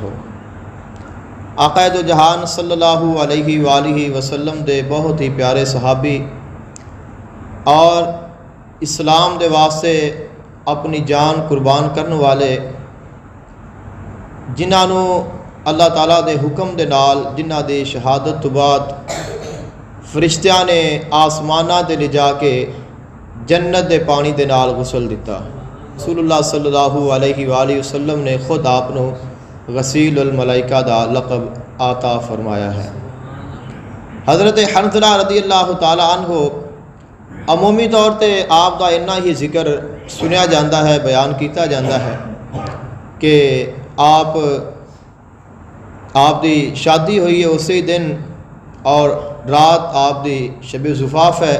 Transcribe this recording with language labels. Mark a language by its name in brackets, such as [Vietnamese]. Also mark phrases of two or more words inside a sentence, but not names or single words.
[Punjabi] آقا دو جہان [Arabic] صلی اللہ علیہ وآلہ وسلم [Punjabi] دے بہت ہی پیارے صحابی اور اسلام دے واسطے اپنی جان قربان کرنے والے، جنہوں اللہ تعالیٰ دے حکم دے نال جنہ دے شہادت تو بعد فرشتیاں نے آسمانہ تے لے جا کے جنت دے پانی دے نال غسل دیتا. رسول اللہ [Arabic] صلی اللہ علیہ وآلہ وسلم [Punjabi] نے خود آپ غسیل الملائکہ دا لقب عطا فرمایا ہے۔ حضرت حنظلہ [Arabic] رضی اللہ تعالی عنہ [Punjabi] عمومی طور تے آپ دا اتنا ہی ذکر سنیا جاتا ہے، بیان کیتا جاتا ہے کہ آپ دی شادی ہوئی ہے اسی دن، اور رات آپ دی شب زفاف ہے۔